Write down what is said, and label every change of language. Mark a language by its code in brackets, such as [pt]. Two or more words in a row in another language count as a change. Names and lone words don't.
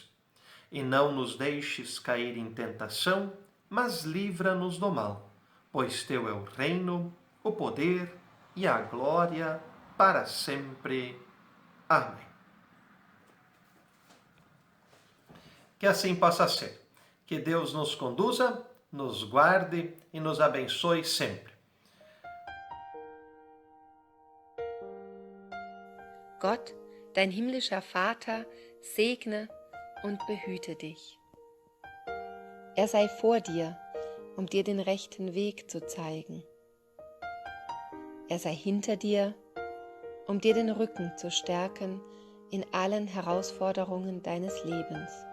[pt] E não nos deixes cair em tentação, mas livra-nos do mal, pois teu é o reino, o poder e a glória para sempre. Amém. Que assim possa ser. Que Deus nos conduza, nos guarde e nos abençoe sempre. [de] Gott, dein himmlischer Vater, segne und behüte dich. Er sei vor dir, dir den rechten Weg zu zeigen. Er sei hinter dir, dir den Rücken zu stärken in allen Herausforderungen deines Lebens.